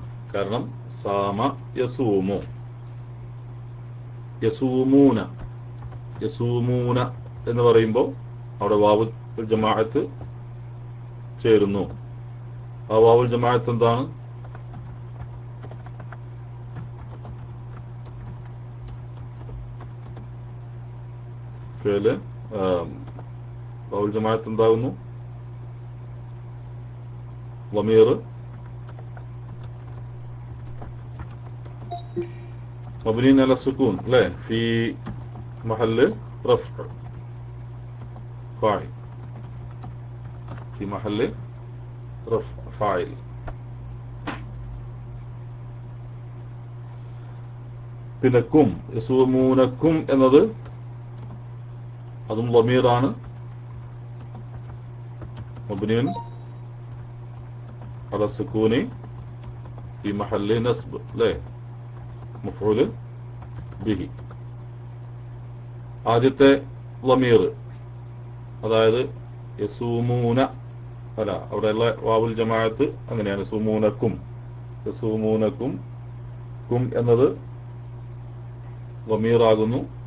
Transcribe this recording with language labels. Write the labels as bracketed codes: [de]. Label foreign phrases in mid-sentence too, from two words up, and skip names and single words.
[ml] കാരണം [ar] صام يصوم يصومون [ml] എന്ന് പറയുമ്പോൾ അവിടെ വാവുൽ ജമാഅത്ത് ചേരുന്നു. ആ [ar] واو الجماعة [ml] എന്താണ്? ഫിയല് [ar] واو الجماعة [ml] എന്താകുന്നു? [ar] ضمير مبني على السكون لا في محل رفع فاعل في محل رفع فاعل. [ml] പിന്നെ [ar] كم يصومونكم [ml] എന്നത് അതും ളമീറാണ്. [ar] മബ്നിയുൻ على السكون في محل نصب لا مفعول به. [ml] ആദ്യത്തെ ളമീർ അതായത് യസൂമൂന അല്ല, അവിടെയുള്ള [ar] واو الجماعة [ml] അങ്ങനെയാണ്. [ar] يصومونكم كم [ml] എന്നത് ളമീറാകുന്നു.